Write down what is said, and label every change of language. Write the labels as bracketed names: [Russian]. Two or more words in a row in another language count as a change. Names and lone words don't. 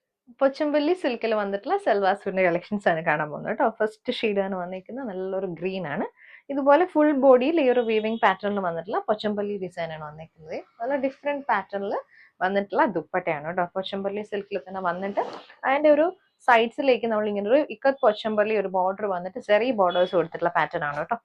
[Malayalam] പോച്ചമ്പള്ളി സിൽക്കിൽ വന്നിട്ടില്ല സൽവാർ സ്യൂട്ടിന്റെ കളക്ഷൻസ് ആണ് കാണാൻ പോവുന്നു ട്ടോ. [English] First shade [Malayalam] ആണ് വന്നിക്കുന്ന നല്ലൊരു ഗ്രീൻ ആണ്. ഇതുപോലെ [English] full body-il [Malayalam] ഈ ഒരു [English] weaving pattern-il [Malayalam] വന്നിട്ടുള്ള പൊച്ചമ്പള്ളി ഡിസൈൻ ആണ് വന്നിരിക്കുന്നത്. നല്ല [English] different pattern-il [Malayalam] വന്നിട്ടുള്ള ദുപ്പട്ടയാണ് കേട്ടോ. പൊച്ചമ്പള്ളി സിൽക്കിൽ തന്നെ വന്നിട്ട് അതിന്റെ ഒരു സൈഡ്സിലേക്ക് നമ്മൾ ഇങ്ങനെ ഒരു ഇക്കത്ത് പൊച്ചമ്പള്ളി ഒരു ബോർഡർ വന്നിട്ട് ചെറിയ ബോർഡേഴ്സ് കൊടുത്തിട്ടുള്ള പാറ്റേൺ ആണ് കേട്ടോ.